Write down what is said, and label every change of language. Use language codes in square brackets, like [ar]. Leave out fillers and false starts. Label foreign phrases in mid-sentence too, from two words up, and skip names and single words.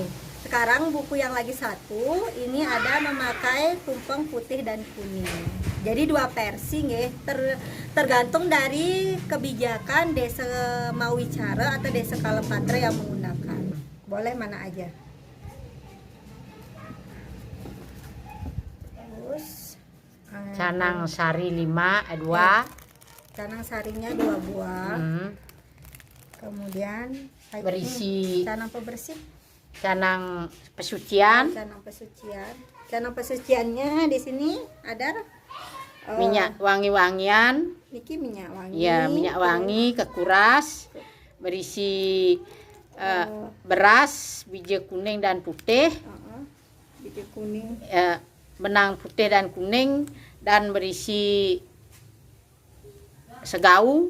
[id] Nih, sekarang buku yang lagi satu ini ada memakai tumpang putih dan kuning. Jadi dua versi nggih, tergantung dari kebijakan Desa Mawicara atau Desa Kalepatra yang menggunakan. Boleh mana aja. Terus Canang sari 5, 2. canang sarinya 2 buah. Kemudian Berisi canang pembersih, canang pesucian, canang pesucian. Canang pesuciannya di sini ada minyak wangi-wangian, niki minyak wangi. ya minyak wangi kekuras, berisi beras, biji kuning dan putih, Biji kuning. benang putih dan kuning, dan berisi segau.